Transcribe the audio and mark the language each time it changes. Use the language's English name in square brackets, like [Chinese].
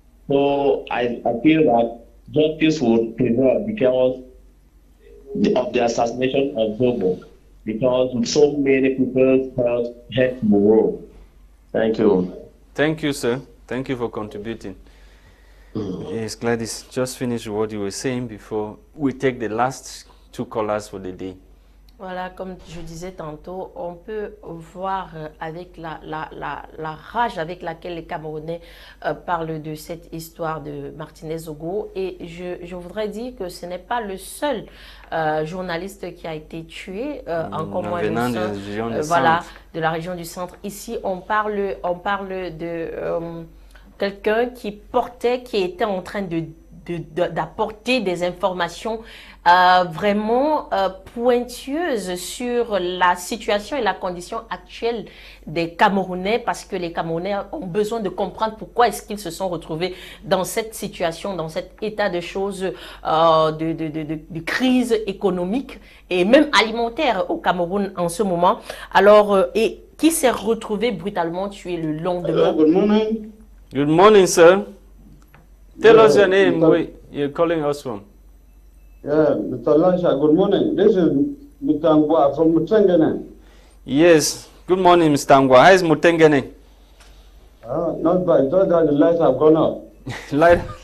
[English] So I feel that justice would prevail because of the assassination of Zogo, because so many people's health had to grow. Thank you. Thank you, sir. Thank you for contributing. Yes, Gwladys, just finish what you were saying before we take the last 2 callers for the day. [French] Voilà, comme je disais tantôt, on peut voir avec la rage avec laquelle les Camerounais parlent de cette histoire de Martinez Zogo. Et je voudrais dire que ce n'est pas le seul journaliste qui a été tué, encore moins de la région du centre. Ici, on parle de quelqu'un qui était en train d'apporter des informations vraiment pointueuses sur la situation et la condition actuelle des Camerounais, parce que les Camerounais ont besoin de comprendre pourquoi est-ce qu'ils se sont retrouvés dans cette situation, dans cet état de choses de crise économique et même alimentaire au Cameroun en ce moment. Alors, et qui s'est retrouvé brutalement tué le lendemain. [English] Good morning. Good morning, sir. Tell us your name, where you're calling us from. Yeah, Mr. Lasha, good morning. This is Mr. Ngwa from Bomotonguina. Yes, good morning, Mr. Ngwa. How is Mutengene? Not bad, just that the lights have gone up.